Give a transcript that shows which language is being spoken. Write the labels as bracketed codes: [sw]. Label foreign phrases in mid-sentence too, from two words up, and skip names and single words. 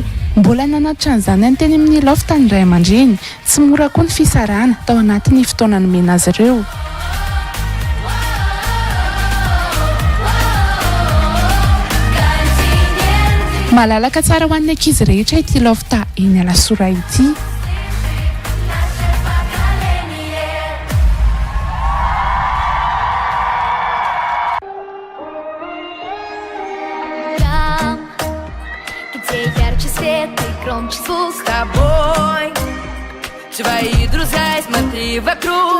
[mg] mbola nanatitra an'izany any teny amin'ny lofta ny ray aman-dreny tsy mora koa ny fisarahana tao anatin'ny fotoana nomena azy ireo malalaka tsara ho an'ny ankizy rehetra ity lofta eny alasora ity [ru] Громче звук с тобой. Твои друзья, смотри вокруг.